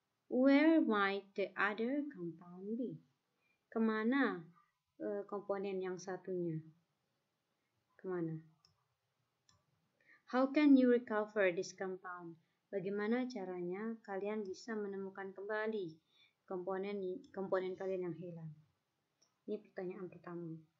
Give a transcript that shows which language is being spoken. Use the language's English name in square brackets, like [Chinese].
[English] Where might the other compound be? [Indonesian] Kemana komponen yang satunya? Kemana? [English] How can you recover this compound? [Indonesian] Bagaimana caranya kalian bisa menemukan kembali komponen kalian yang hilang? Ini pertanyaan pertama.